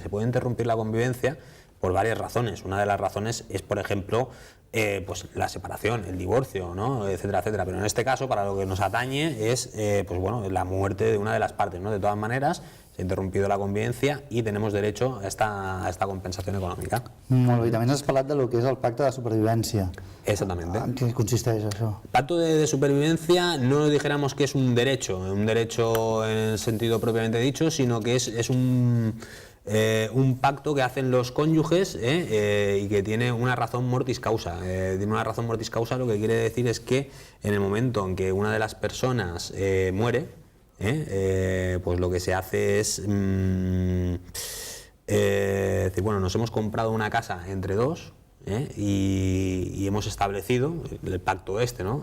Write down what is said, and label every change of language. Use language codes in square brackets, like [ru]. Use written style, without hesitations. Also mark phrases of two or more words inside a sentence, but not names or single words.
[es] Se puede interrumpir la convivencia por varias razones. Una de las razones es, por ejemplo, pues la separación, el divorcio, ¿no?, etcétera, etcétera. Pero en este caso, para lo que nos atañe es pues bueno, la muerte de una de las partes, ¿no? De todas maneras, se ha interrumpido la convivencia y tenemos derecho a esta compensación econòmica. [ca] Molt bé, també has parlat de lo que és el pacte de supervivència. [es] Exactamente. [ca] ¿En qué consisteix això? [es] El pacto de supervivencia no dijéramos que es un derecho en el sentido propiamente dicho, sino que es un pacto que hacen los cónyuges y que tiene una razón [la] mortis causa. [es] Tiene una razón [la] mortis causa, [es] lo que quiere decir es que en el momento en que una de las personas muere, pues lo que se hace es decir, bueno, nos hemos comprado una casa entre dos y hemos establecido el pacto este, ¿no?